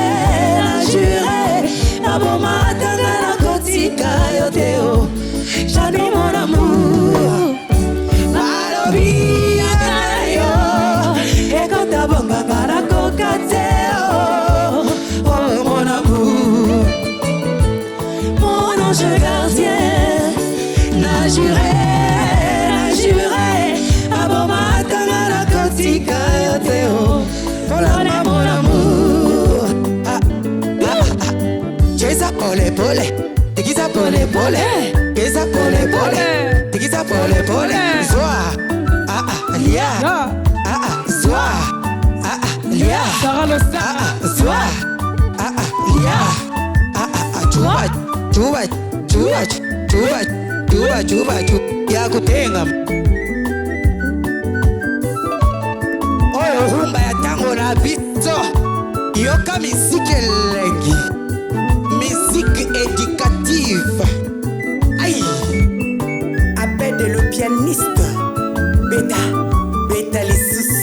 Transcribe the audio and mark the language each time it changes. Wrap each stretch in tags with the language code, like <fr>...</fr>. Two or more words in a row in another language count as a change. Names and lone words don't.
<ln>naboma tanga na kotika yo te</ln> <fr>jamais mon amour</fr> <ln>balobi yangala yo ekota banganga na koka te oh</ln> <fr>mon amour mon ange gardien</fr> <ln>na juré aboma tanga na kotika yo te polana</ln> <fr>mon amour</fr> <sw>cheza pole pole tikiza pole pole cheza pole pole tikiza pole pole</sw> <ln>zwa lia zwa lia zwa lia chuba ya kutenga oyo rumba ya tango na biso yoka misike lengi</ln> <fr>musique éducative</fr> <ln>aïe Abed</ln> <fr>le pianiste</fr> <ln>beta les</ln>